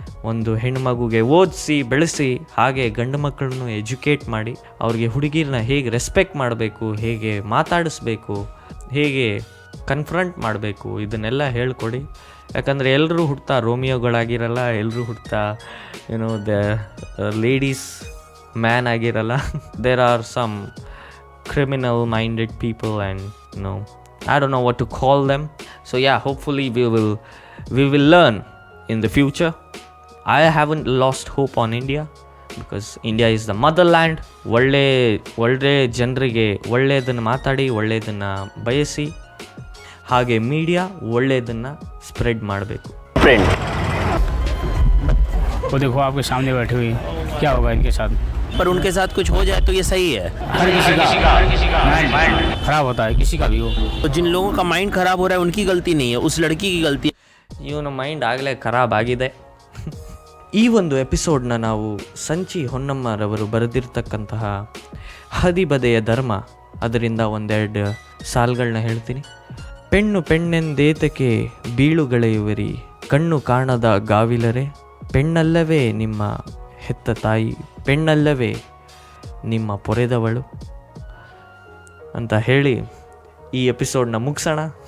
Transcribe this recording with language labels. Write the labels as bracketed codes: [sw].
[kn] ಒಂದು ಹೆಣ್ಣುಮಗುಗೆ ಓದಿಸಿ ಬೆಳೆಸಿ, ಹಾಗೆ ಗಂಡು ಮಕ್ಕಳನ್ನು ಎಜುಕೇಟ್ ಮಾಡಿ, ಅವ್ರಿಗೆ ಹುಡುಗಿರನ್ನ ಹೇಗೆ ರೆಸ್ಪೆಕ್ಟ್ ಮಾಡಬೇಕು, ಹೇಗೆ ಮಾತಾಡಿಸ್ಬೇಕು, ಹೇಗೆ ಕನ್ಫ್ರಂಟ್ ಮಾಡಬೇಕು, ಇದನ್ನೆಲ್ಲ ಹೇಳ್ಕೊಡಿ. ಯಾಕಂದರೆ ಎಲ್ಲರೂ ಹುಡ್ತಾ ರೋಮಿಯೋಗಳಾಗಿರಲ್ಲ, ಎಲ್ಲರೂ ಹುಡ್ತಾ ದ ಲೇಡೀಸ್ ಮ್ಯಾನ್ ಆಗಿರಲ್ಲ. [en] There are some criminal minded people and I don't know what to call them. So yeah, hopefully we will learn in the future. I haven't lost hope on India because India is the motherland. [kn] ಒಳ್ಳೆ ಜನರಿಗೆ ಒಳ್ಳೆಯದನ್ನು ಮಾತಾಡಿ, ಒಳ್ಳೆಯದನ್ನು ಬಯಸಿ, ಹಾಗೆ media ಒಳ್ಳೆಯದನ್ನು spread ಮಾಡಬೇಕು. [hi] Friend वो देखो आपके सामने बैठी हुई, क्या होगा इनके साथ? पर उनके साथ कुछ हो जाए तो ये सही है. हर किसी का माइंड खराब होता है, किसी का भी हो. तो जिन लोगों का माइंड खराब हो रहा है उनकी गलती नहीं है, उस लड़की की गलती है. [kn] ಇವನ ಮೈಂಡ್ ಆಗಲೇ ಖರಾಬ್ ಆಗಿದೆ. ಈ ಒಂದು ಎಪಿಸೋಡ್ನ ನಾವು ಸಂಚಿ ಹೊನ್ನಮ್ಮರವರು ಬರೆದಿರ್ತಕ್ಕಂತಹ ಹದಿಬದೆಯ ಧರ್ಮ ಅದರಿಂದ ಒಂದೆರಡು ಸಾಲುಗಳನ್ನ ಹೇಳ್ತೀನಿ. ಪೆಣ್ಣೆಂದೇತಕ್ಕೆ ಬೀಳುಗಳೆಯುವರಿ, ಕಣ್ಣು ಕಾಣದ ಗಾವಿಲರೆ, ಪೆಣ್ಣಲ್ಲವೇ ನಿಮ್ಮ ಹೆತ್ತ ತಾಯಿ, ಪೆಣ್ಣಲ್ಲವೇ ನಿಮ್ಮ ಪೊರೆದವಳು ಅಂತ ಹೇಳಿ ಈ ಎಪಿಸೋಡ್ನ ಮುಗಿಸೋಣ.